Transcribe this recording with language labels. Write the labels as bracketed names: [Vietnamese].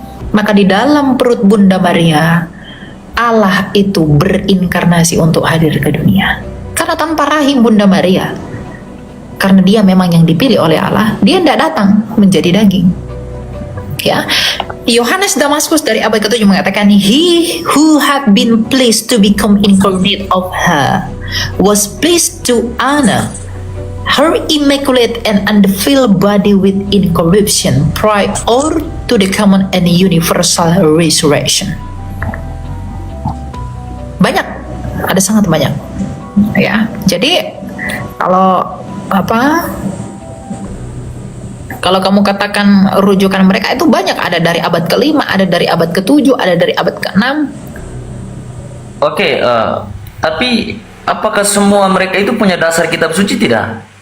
[Indonesian] Maka di dalam perut Bunda Maria, Allah itu berinkarnasi untuk hadir ke dunia. Karena tanpa rahim Bunda Maria, karena dia memang yang dipilih oleh Allah, dia tidak datang menjadi daging. Ya, Yohanes Damaskus dari abad ke-7 mengatakan, [English] He who had been pleased to become incarnate of her was pleased to honor her immaculate and undefiled body with incorruption prior to the common and universal resurrection. [Indonesian] Banyak, ada sangat banyak. Ya, jadi kalau kamu katakan rujukan mereka itu banyak, ada dari abad ke-5, ada dari abad ke-7, ada dari abad ke-6. Oke, tapi apakah semua mereka itu punya dasar kitab suci tidak?